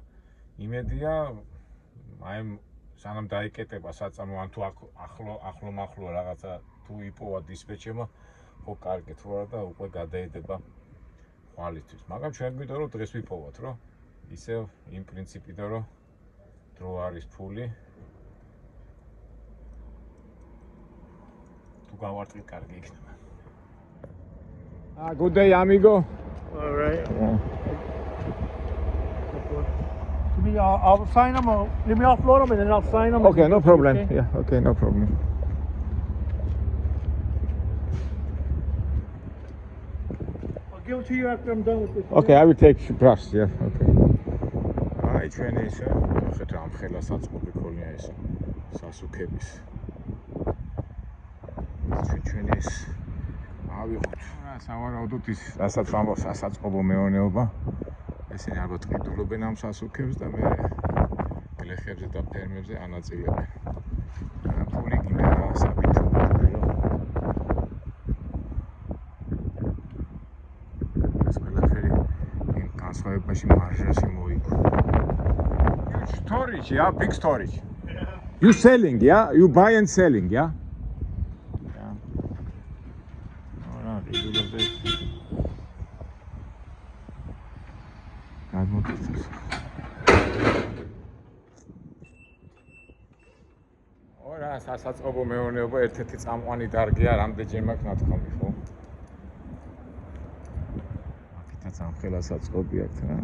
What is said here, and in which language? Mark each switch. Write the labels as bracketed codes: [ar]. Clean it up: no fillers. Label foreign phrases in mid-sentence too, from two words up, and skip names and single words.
[ka] იმედია აი სანამ დაიკეტება საწარმო ან თუ ახლო რაღაცა თუ იპოვა დისპეჩერმა ხო კარგი თუ არა და უკვე გადაედება ხვალისთვის. მაგრამ ჩვენ გვიდა რომ დღეს ვიპოვოთ რომ ისევ იმ პრინციპიდან რომ დრო არის ფული. თუ გავარტყით კარგი იქნება. [en] Good day, amigo. All right. I'll sign them. Let me offload them and then I'll sign them. Okay, no problem. Okay? Yeah, okay, no problem. I'll give them to you after I'm done with this. Okay, I will take brush. Yeah, okay. [ka] აი ჩვენი ისე ხეთ ამ ხელა საწყობი ქონია ეს სასუქების. ჩვენი ეს ავიღოთ. რა სავარაუდოდ ის რასაც ამბობს სასაწყობო მეურნეობა. ესენი ალბათ ყიდულობენ ამ სასუქებს და მე გლეხებზე და ფერმებზე ანაწილებენ. ფული გინდა საბითო. ეს ყველაფერი იმ განსხვავებაში მარჟაში მოიგო. [en] Storage, yeah, big storage. Yeah. You selling, yeah? You buy and selling, yeah? Yeah. Alright, [ka] გადმოტვირთოს. ორა სასაწყობო მეურნეობა ერთ-ერთი წამყვანი დარგია, რამდენჯერ მაქვს ნათქვამი, ხო? აქეთაც ამხელა საწყობი აქვს რა.